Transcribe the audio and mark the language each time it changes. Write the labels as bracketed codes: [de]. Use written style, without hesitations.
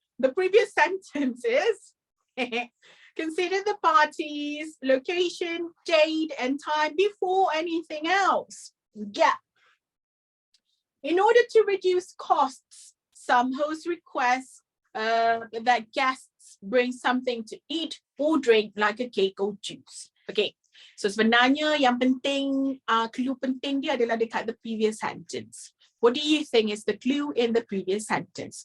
[en] The previous sentence is consider the party's location, date, and time before anything else. Yeah. In order to reduce costs, some hosts request that guests bring something to eat or drink like a cake or juice. Okay. [ms] So sebenarnya yang penting, clue penting dia adalah dekat [en] the previous sentence. What do you think is the clue in the previous sentence?